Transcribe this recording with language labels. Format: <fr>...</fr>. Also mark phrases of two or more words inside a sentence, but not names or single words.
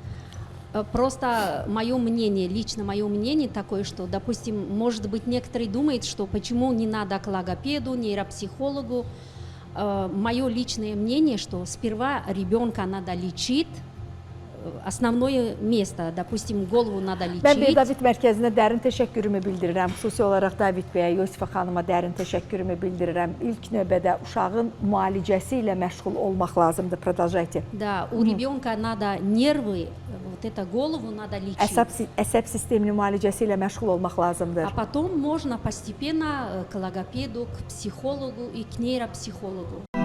<ru>Просто мое мнение, лично мое мнение такое, что, допустим, может быть, некоторые думают, что почему не надо к логопеду, нейропсихологу. Мое личное мнение, что сперва ребенка надо лечить, основное место, допустим, голову надо лечить.</ru> <az>Mən Berdavid mərkəzinə dərin təşəkkürümü bildirirəm. Xüsusi olaraq David bəyə, Yosifə xanıma dərin təşəkkürümü bildirirəm. İlk növbədə uşağın müalicəsi ilə məşğul olmaq lazımdır.</az> <ru>Продолжайте. Да, у ребенка надо нервы, вот это голову надо лечить.</ru> <az>Əsəb sisteminin müalicəsi ilə məşğul olmaq lazımdır.</az> <ru>А потом можно постепенно к логопеду, к психологу и к нейропсихологу.</ru>